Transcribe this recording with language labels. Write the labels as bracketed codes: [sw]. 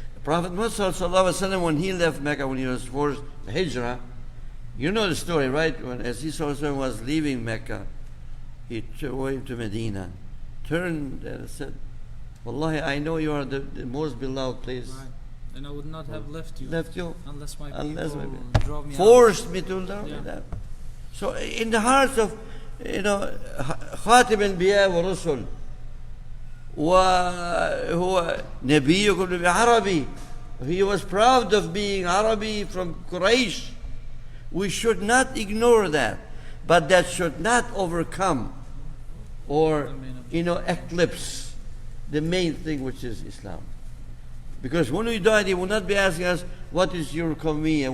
[en] Prophet Muhammad sallallahu alaihi wasallam, when he left Mecca, when he was forced Hijrah, you know the story, right? When as he was leaving Mecca, he went to Medina, turned and said, Wallahi, I know you are the most beloved place. Right. And I would not have left you. Left you unless my unless people my drove me forced me to learn Yeah. that. So in the hearts of, [ar] خاتم الأنبياء والرسل وهو نبيكم عربي. [en] He was proud of being Arabi from Quraysh. We should not ignore that, but that should not overcome or eclipse the main thing, which is Islam. Because when we die, they will not be asking us, what is your convenience?